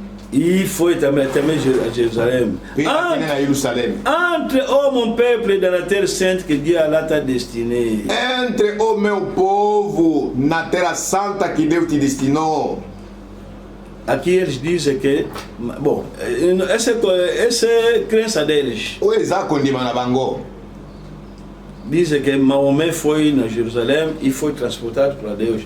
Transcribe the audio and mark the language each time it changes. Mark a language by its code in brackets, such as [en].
[pt] E foi também a Jérusalem. [fr] Entre, ô mon peuple, dans la terre sainte que Dieu Allah t'a destiné. [pt] Entre, ô meu povo, na terra santa que Deus te destinou. Aqui eles dizem que, bom, essa é a crença deles. [ln] O exakondima na bango. [pt] Dizem que Maomé foi na Jerusalém e foi transportado para Deus.